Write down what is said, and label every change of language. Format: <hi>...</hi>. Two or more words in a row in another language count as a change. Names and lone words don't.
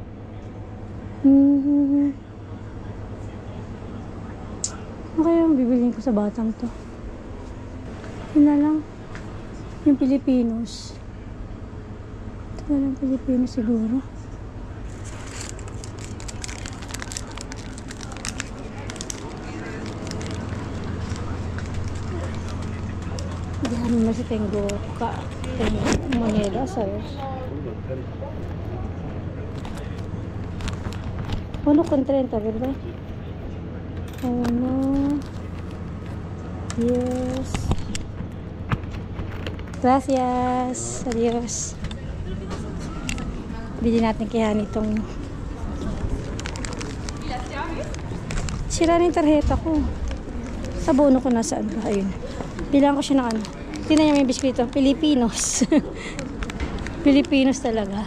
<tl>Ano kaya yung bibiliin ko sa batang to? Yun na lang. Yung Pilipinos. Ito na lang Pilipinos siguro.</tl> <es>Masih tengo monedas, ¿sabes? 1,30, ¿verdad? 1, 10. Gracias. Adios.</es> <tl>Bili natin kaya nitong sira na yung tarjeta ko. Sa bono ko nasaan ba? Ayun. Bilang ko siya ng ano. Tingnan niya may biskwito. Pilipinos. Pilipinos talaga.</tl>